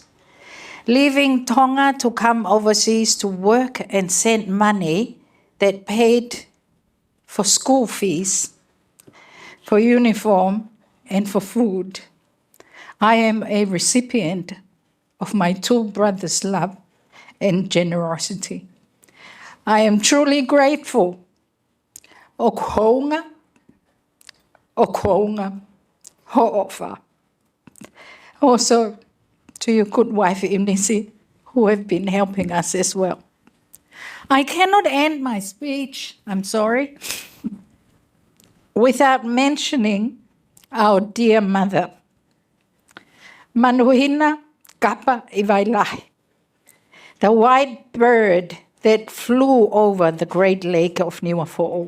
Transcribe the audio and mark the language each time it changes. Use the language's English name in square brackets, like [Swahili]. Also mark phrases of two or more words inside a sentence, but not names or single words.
[English] Leaving Tonga to come overseas to work and send money that paid for school fees, for uniform, and for food. I am a recipient of my two brothers' love and generosity. I am truly grateful. [Tongan] O kounga, ho ofa. [English] Also, to your good wife, Imnisi, who have been helping us as well. I cannot end my speech, I'm sorry, without mentioning our dear mother, Manuhina Kapa Ivailai, the white bird that flew over the Great Lake of Niuafo'ou.